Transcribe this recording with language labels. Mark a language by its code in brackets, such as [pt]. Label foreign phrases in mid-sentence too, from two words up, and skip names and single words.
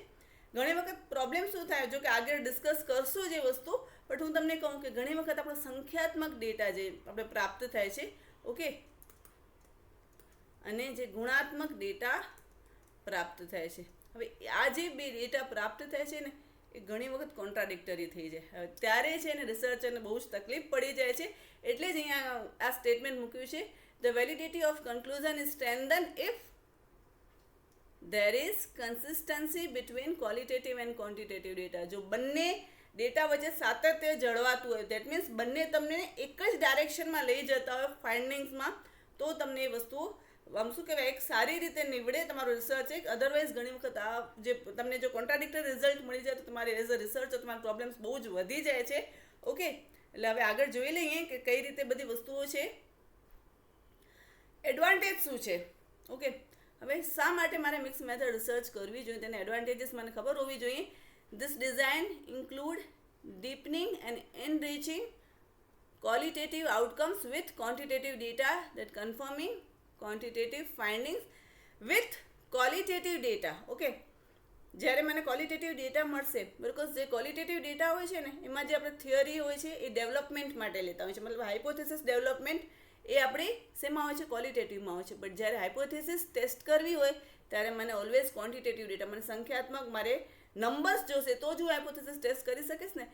[gu] ઘણી વખત પ્રોબ્લેમ શું થાય, જો કે આગળ ડિસ્કસ કરશું જે વસ્તુ, બટ હું તમને કહું કે ઘણી વખત આપણો સંખ્યાત્મક ડેટા જે આપણે પ્રાપ્ત થાય છે, ઓકે, અને જે ગુણાત્મક ડેટા પ્રાપ્ત થાય છે. હવે આ જે બે ડેટા પ્રાપ્ત થાય છે ને એ ઘણી વખત કોન્ટ્રાડિક્ટરી થઈ જાય. હવે ત્યારે છે ને રિસર્ચરને બહુ જ તકલીફ પડી જાય છે. એટલે જ અહીંયા આ સ્ટેટમેન્ટ મૂક્યું છે, [en] the validity of conclusion is strengthened if there is consistency between qualitative and quantitative data. [gu] જો બંને ડેટા વચ્ચે સાતત્ય જળવાતું હોય, [en] that means [gu] બંને તમને એક જ ડાયરેક્શનમાં લઈ જતા હોય ફાઇન્ડિંગ્સમાં, તો તમને એ વસ્તુ આમ શું કહેવાય એક સારી રીતે નીવડે તમારો રિસર્ચ. એક અધરવાઇઝ ઘણી વખત આ જે તમને જો [en] contradictory result [gu] મળી જાય તો તમારે [en] as a researcher [gu] તમારા પ્રોબ્લેમ્સ બહુ જ વધી જાય છે. ઓકે. એટલે હવે આગળ જોઈ લઈએ કે કઈ રીતે બધી વસ્તુઓ છે. એડવાન્ટેજ શું છે? ઓકે. હવે શા માટે મારે [en] mix method research [gu] કરવી જોઈએ, તેના એડવાન્ટેજીસ મને ખબર હોવી જોઈએ. [en] this design include deepening and enriching qualitative outcomes with quantitative data that confirming quantitative findings with qualitative data. [gu] ઓકે. જ્યારે મને [en] qualitative data [gu] મળશે, બિકોઝ જે [en] qualitative data [gu] હોય છે ને એમાં જે આપણે થિયરી હોય છે એ ડેવલપમેન્ટ માટે લેતા હોય છે, મતલબ [en] hypothesis development [gu] એ આપણી શેમાં હોય છે? ક્વોલિટેટિવમાં હોય છે. બટ જ્યારે [en] hypothesis test [gu] કરવી હોય ત્યારે મને ઓલવેઝ [en] quantitative data, [gu] મને સંખ્યાત્મક, મારે નંબર્સ જોશે તો જ હું [en] hypothesis test [gu] કરી શકીશ ને.